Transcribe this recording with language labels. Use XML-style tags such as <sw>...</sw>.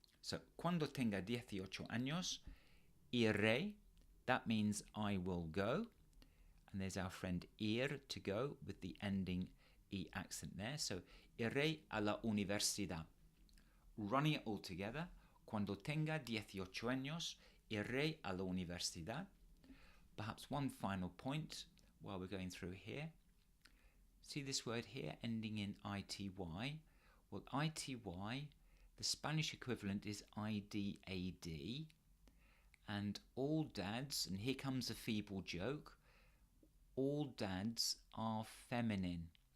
<en>So,</en> <es>cuando tenga 18 años, iré,</es> <en>that means I will go. And there's our friend ir, to go, with the ending E accent there.</en> <es>So, iré a la universidad.</es> <en>Running it all together.</en> <es>Cuando tenga 18 años, iré a la universidad.</es> <en>Perhaps one final point while we're going through here. See this word here ending in ity? Well, ity, the Spanish equivalent is idad. And all dads, and here comes a feeble joke, all dads are feminine.</en>